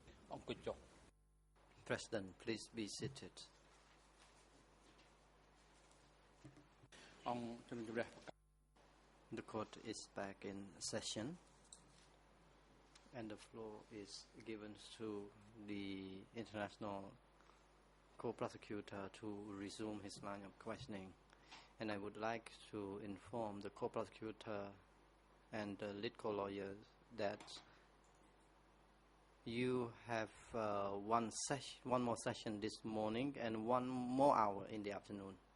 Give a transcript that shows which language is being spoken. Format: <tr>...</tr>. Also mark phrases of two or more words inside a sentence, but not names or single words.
<km>អង្គុយចុះ</km> <en>President, please be seated.</en> <km>អង្គជំនុំជម្រះ</km> <en>The court is back in session, and the floor is given to the international co-prosecutor to resume his line of questioning. And I would like to inform the co-prosecutor and the lead co-lawyers that you have one more session this morning and one more hour in the afternoon.</en>